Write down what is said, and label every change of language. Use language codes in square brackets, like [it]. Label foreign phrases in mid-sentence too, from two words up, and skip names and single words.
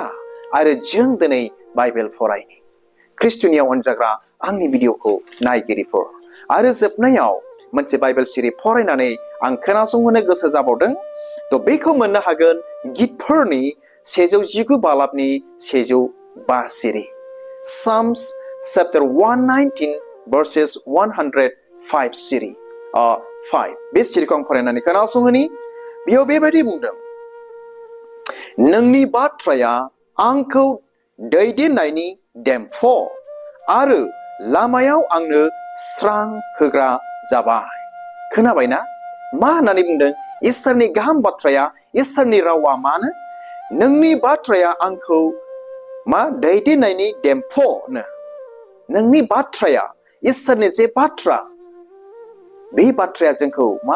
[brx] आरो जों दिनै बाइबेल फरायनि ख्रिस्टनियाव अनजाग्रा आंनि भिडिअखौ नायगिरिफोर आरो जोबनायाव मोनसे बाइबेल सिरि फरायनानै आं खोनासंहोनो गोसो जाबावदों थ' बेखौ मोननो हागोन गितफोरनि 119 बालाबनि 105 सिरि [en] Psalms chapter 119 verses 105 [brx] सिरि 5 बे सिरिखौ आं फरायनानै खोनासंहोनि बेयाव बेबायदि बुंदों नोंनि बाथ्राया आंखौ दैदेननायनि देम्फ आरो लामायाव आंनो स्रां होग्रा जाबाय खोनाबायना मा होननानै बुंदों इसोरनि गाहाम बाथ्राया इसोरनि रावा मानो नोंनि बाथ्राया आंखौ मा दैदेननायनि देम्फनो नोंनि बाथ्राया इसोरनि जे बाथ्रा बे बाथ्राया जोंखौ मा